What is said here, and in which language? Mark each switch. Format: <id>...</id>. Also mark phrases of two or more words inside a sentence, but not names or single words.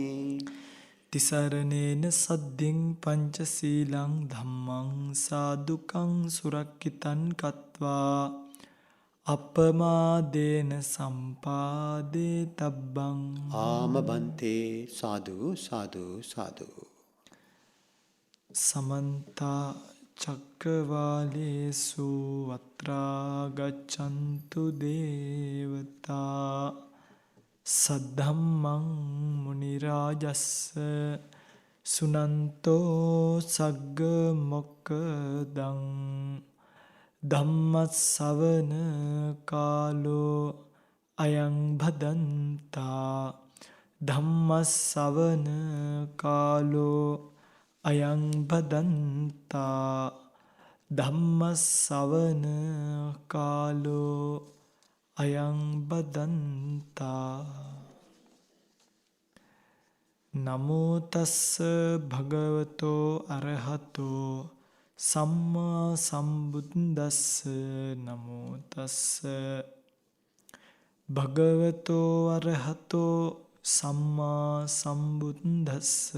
<pi>තිසරණේන සද්දින් පංචසීලං ධම්මං සාදුකං සුරක්කිතං කତ୍වා අපමාදේන සම්පාදේ තබ්බං.</pi> <si>ආම බන්තේ සාදු සාදු සාදු.</si> <pi>සමන්ත චක්කවාලේසු අත්‍රා ගච්ඡන්තු දේවතා සද්ධම්මං මුනි රාජස්ස සුනන්තෝ සග්ග මොක්ඛදං ධම්මස්සවන කාලෝ අයං භදන්තා ධම්මස්සවන කාලෝ අයං භදන්තා ධම්මස්සවන කාලෝ අයං බදන්තා. නමෝ තස්ස භගවතෝ අරහතෝ සම්මා සම්බුද්දස්ස. නමෝ තස්ස භගවතෝ අරහතෝ සම්මා සම්බුද්දස්ස.</pi>